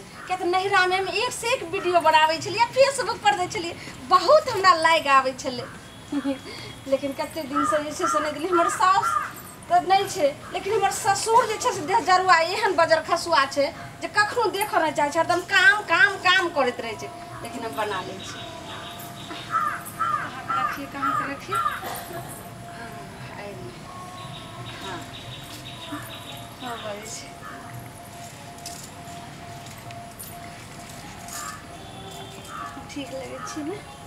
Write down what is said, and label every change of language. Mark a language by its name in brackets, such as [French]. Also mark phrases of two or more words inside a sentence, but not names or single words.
[Maithili] क्या तो नैहरा में हम एक से एक वीडियो बनावे छलिए, फेसबुक पर दे छलिए, बहुत हमरा लाइक आवे छले। लेकिन कते दिन से जे से नहीं दिली हमर सास तो नहीं छे, लेकिन हमर ससुर जे छे से देह जरुआ एहन बजर खसुआ छे जे कखनो देख न चाहे छे, एकदम काम काम काम करत रहे छे। लेकिन हम बना ले छी। कहाँ पे रखिए हाँ हाँ बड़ी ठीक लगे छी ना।